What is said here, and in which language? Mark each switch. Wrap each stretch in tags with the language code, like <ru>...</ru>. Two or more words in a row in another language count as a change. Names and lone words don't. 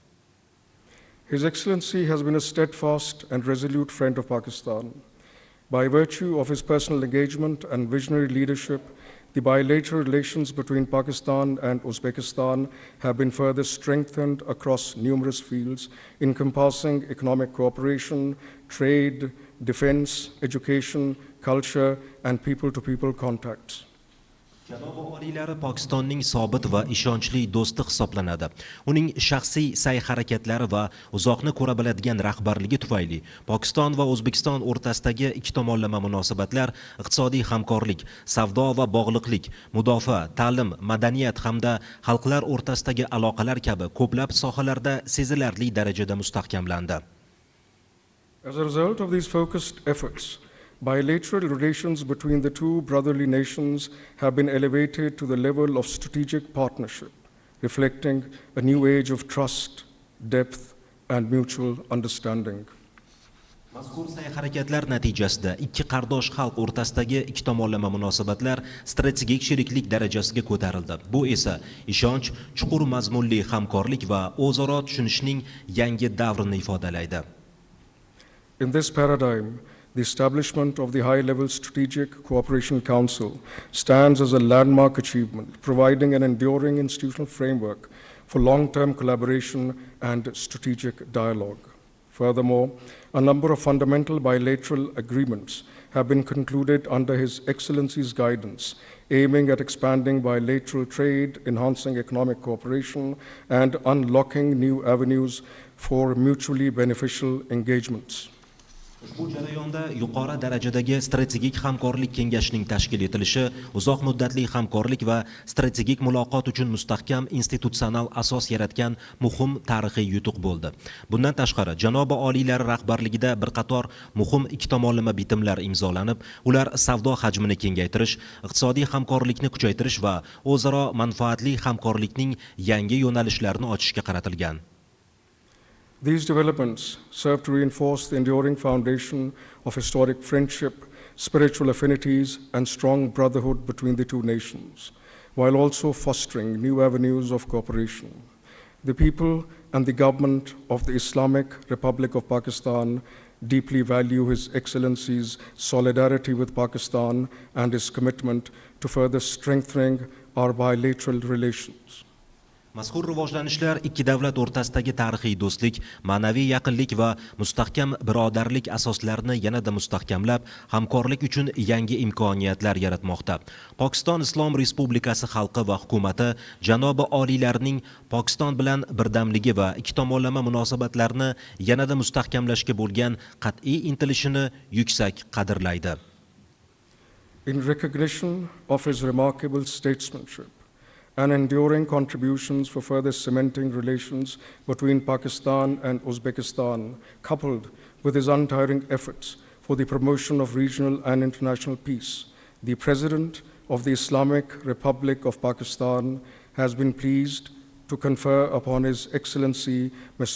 <en>His Excellency has been a steadfast and resolute friend of Pakistan. By virtue of his personal engagement and visionary leadership, the bilateral relations between Pakistan and Uzbekistan have been further strengthened across numerous fields, encompassing economic cooperation, trade, defense, education, culture, and people-to-people contacts.</en> <uz>Janobi oliylari Pokistonning sobit va ishonchli do'sti hisoblanadi. Uning shaxsiy sa'y-harakatlari va uzoqni ko'ra biladigan rahbarligi tufayli Pokiston va O'zbekiston o'rtasidagi ikki tomonlama munosabatlar, iqtisodiy hamkorlik, savdo va bog'liqlik, mudofaa, ta'lim, madaniyat hamda xalqlar o'rtasidagi aloqalar kabi ko'plab sohalarda sezilarli darajada mustahkamlandi.</uz> <en>As a result of these focused efforts, bilateral relations between the two brotherly nations have been elevated to the level of strategic partnership, reflecting a new age of trust, depth, and mutual understanding.</en> <uz>Mazkur sa'y-harakatlar natijasida ikki qardosh xalq o'rtasidagi ikki tomonlama munosabatlar strategik sheriklik darajasiga ko'tarildi. Bu esa ishonch, chuqur mazmunli hamkorlik va o'zaro tushunishning yangi davrini ifodalaydi.</uz> <en>In this paradigm, the establishment of the High-Level Strategic Cooperation Council stands as a landmark achievement, providing an enduring institutional framework for long-term collaboration and strategic dialogue. Furthermore, a number of fundamental bilateral agreements have been concluded under His Excellency's guidance, aiming at expanding bilateral trade, enhancing economic cooperation, and unlocking new avenues for mutually beneficial engagements.</en> <uz>Ushbu jarayonda yuqori darajadagi strategik hamkorlik kengashining tashkil etilishi, uzoq muddatli hamkorlik va strategik muloqot uchun mustahkam institutsional asos yaratgan muhim tarixiy yutuq bo'ldi. Bundan tashqari, janobi oliylari rahbarligida bir qator muhim ikki tomonlama bitimlar imzolanib, ular savdo hajmini kengaytirish, iqtisodiy hamkorlikni kuchaytirish va o'zaro manfaatli hamkorlikning yangi yo'nalishlarini ochishga qaratilgan.</uz> <en>These developments serve to reinforce the enduring foundation of historic friendship, spiritual affinities, and strong brotherhood between the two nations, while also fostering new avenues of cooperation. The people and the government of the Islamic Republic of Pakistan deeply value His Excellency's solidarity with Pakistan and his commitment to further strengthening our bilateral relations.</en> <uz>Mazkur rivojlanishlar ikki davlat o'rtasidagi tarixiy do'stlik, ma'naviy yaqinlik va mustahkam birodarlik asoslarini yanada mustahkamlab, hamkorlik uchun yangi imkoniyatlar yaratmoqda. Pokiston Islom Respublikasi xalqi va hukumati janobi oliylarining Pokiston bilan birdamligi va ikki tomonlama munosabatlarni yanada mustahkamlashga bo'lgan qat'iy intilishini yuksak qadrlaydi.</uz> <en>In recognition of his remarkable statesmanship and enduring contributions for further cementing relations between Pakistan and Uzbekistan, coupled with his untiring efforts for the promotion of regional and international peace, the President of the Islamic Republic of Pakistan has been pleased to confer upon His Excellency Mr.</en>